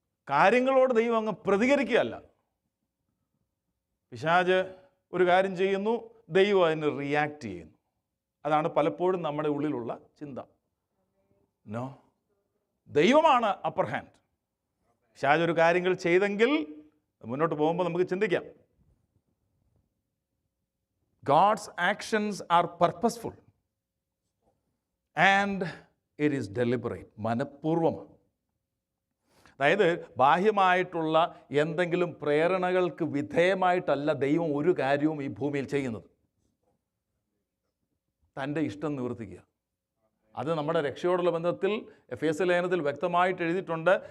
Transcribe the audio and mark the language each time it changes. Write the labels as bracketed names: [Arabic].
[Malayalam] കാര്യങ്ങളോട് ദൈവം അങ്ങ് പ്രതികരിക്കുകയല്ല. പിശാച് ഒരു കാര്യം ചെയ്യുന്നു, ദൈവം അതിന് റിയാക്ട് ചെയ്യുന്നു. അതാണ് പലപ്പോഴും നമ്മുടെ ഉള്ളിലുള്ള ചിന്ത. നോ, ദൈവമാണ് അപ്പർ ഹാൻഡ്. പിശാച് ഒരു കാര്യങ്ങൾ ചെയ്തെങ്കിൽ മുന്നോട്ട് പോകുമ്പോൾ നമുക്ക് ചിന്തിക്കാം. [English] God's actions are purposeful and it is deliberate. [Malayalam] മനഃപൂർവ്വമാണ്. അതായത് ബാഹ്യമായിട്ടുള്ള എന്തെങ്കിലും പ്രേരണകൾക്ക് വിധേയമായിട്ടല്ല ദൈവം ഒരു കാര്യവും ഈ ഭൂമിയിൽ ചെയ്യുന്നത്. തൻ്റെ ഇഷ്ടം നിവർത്തിക്കുക. അത് നമ്മുടെ രക്ഷയോടുള്ള ബന്ധത്തിൽ എഫേസ്യ ലേഖനത്തിൽ വ്യക്തമായിട്ട് എഴുതിയിട്ടുണ്ട്.